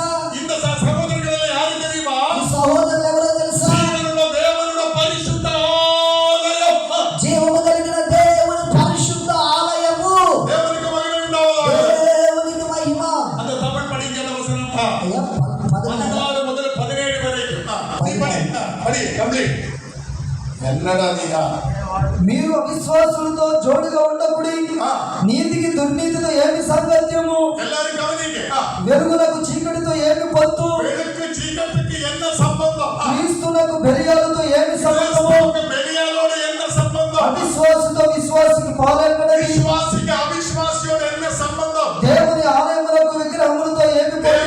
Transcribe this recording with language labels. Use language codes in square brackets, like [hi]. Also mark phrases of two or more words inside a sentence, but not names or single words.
[te] ఈ సహోదరులు ఎవరో తెలుసా? జీవము కలిగిన దేవుని పరిశుద్ధ ఆలయము. దేవునికి మహిమ. అయ్యా, 14 [ta] முதல் 17 வரை என்னடா நீயா [te] మీరు అవిశ్వాసులతో జోడుగా ఉండకుడి, నీతికి దుర్నీతితో ఏమి సాంగత్యము, [ta] எல்லாரும் கவனிங்க, [te] వెలుగునకు చీకటితో ఏమి పొత్తు, వెలుగుకి చీకటికి என்ன సంబంధం, క్రీస్తునకు బెలియాలతో ఏమి సంబంధము, బెలియాలోడు என்ன సంబంధం, అవిశ్వాసితో విశ్వాసికి పాలెక్కడిది, విశ్వాసికి అవిశ్వాసియోడు என்ன సంబంధం, దేవుని ఆలయములకు విగ్రహములతో ఏమి పొందిక,